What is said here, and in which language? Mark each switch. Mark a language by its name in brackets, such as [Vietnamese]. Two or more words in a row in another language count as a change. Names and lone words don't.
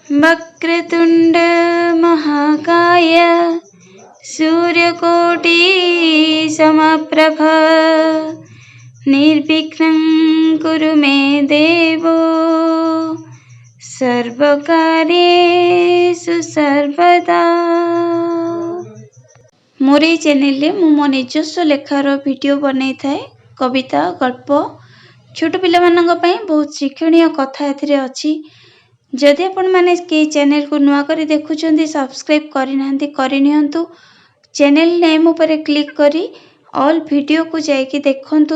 [Sanskrit] वक्रतुंड महाकाय सूर्यकोटि समप्रभ निर्विघ्नं कुरु मे देवो सर्वकार्येषु सर्वदा। [Odia] ମୋର ଏ ଚ୍ୟାନେଲ ମୁଁ ମୋ ନିଜସ୍ୱ ଲେଖାର ଭିଡିଓ ବନାଇ ଥାଏ। କବିତା ଗଳ୍ପ ଛୋଟ ପିଲା ବହୁତ ଶିକ୍ଷଣୀୟ କଥା ଏଥିରେ ଅଛି। ଯଦି ଆପଣ ମାନେ କେ ଚ୍ୟାନେଲ କୁ ନୂଆ କରି ଦେଖୁଛନ୍ତି ସବସ୍କ୍ରାଇବ କରିନାହାନ୍ତି କରିନିଅନ୍ତୁ। [English] channel name [Odia] ଉପର କ୍ଲିକ କରି [English] all video [Odia] କୁ ଯାଇକି ଦେଖନ୍ତୁ।